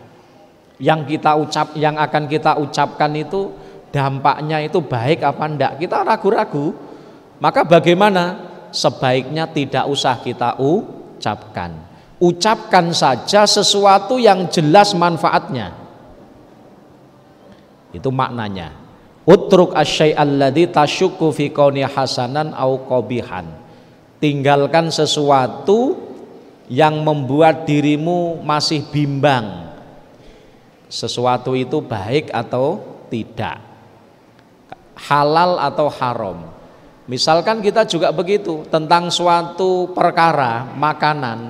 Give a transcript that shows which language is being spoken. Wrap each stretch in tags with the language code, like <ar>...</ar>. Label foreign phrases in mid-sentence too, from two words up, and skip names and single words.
<id>Yang akan kita ucapkan itu dampaknya itu baik apa enggak, kita ragu-ragu. Maka bagaimana? Sebaiknya tidak usah kita ucapkan. Ucapkan saja sesuatu yang jelas manfaatnya. Itu maknanya.</id> <ar>Utruk asyai'alladzi tasyukku fi kauni hasanan au qabihan.</ar> <id>Tinggalkan sesuatu yang membuat dirimu masih bimbang. Sesuatu itu baik atau tidak, halal atau haram. Misalkan kita juga begitu tentang suatu perkara makanan.</id>